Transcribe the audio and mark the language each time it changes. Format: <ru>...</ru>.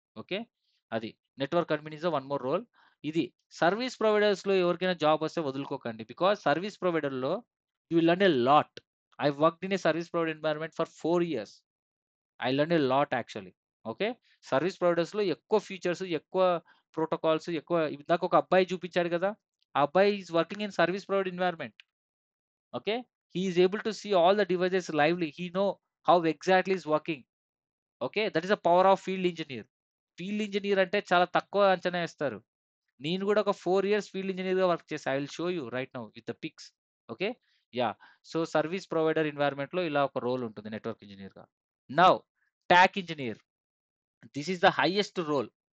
<te>Okay, అది</te> <en>Network admin is one more role.</en> <te>ఇది service ప్రొవైడర్స్లో ఎవరికైనా జాబ్ వస్తే వదులుకోకండి,</te> <en>Because service ప్రొవైడర్లో you will learn a lot. I worked in a service provider environment for 4 years. I learn a lot actually.</en> <te>Okay, service ప్రొవైడర్స్లో ఎక్కువ features, ఎక్కువ protocols, ఎక్కువ. ఇందాక ఒక అబ్బాయి చూపించాడు కదా, ఆ అబ్బాయి</te> <en>Is working in service provider environment. Okay, he is able to see all the devices lively, he know how exactly is working. Okay, that is the power of field engineer.</en> <te>Field engineer అంటే చాలా తక్కువ అంచనా వేస్తారు. నేను కూడా ఒక 4 years field ఇంజనీర్గా work చేస్తాను.</te> <en>I will show you right now with the pics. Okay, yeah. So</en> <te>service provider ఎన్వైర్న్మెంట్లో ఇలా ఒక రోల్ ఉంటుంది నెట్వర్క్ ఇంజనీర్గా.</te> <en>Now TAC engineer, this is the highest role.</en>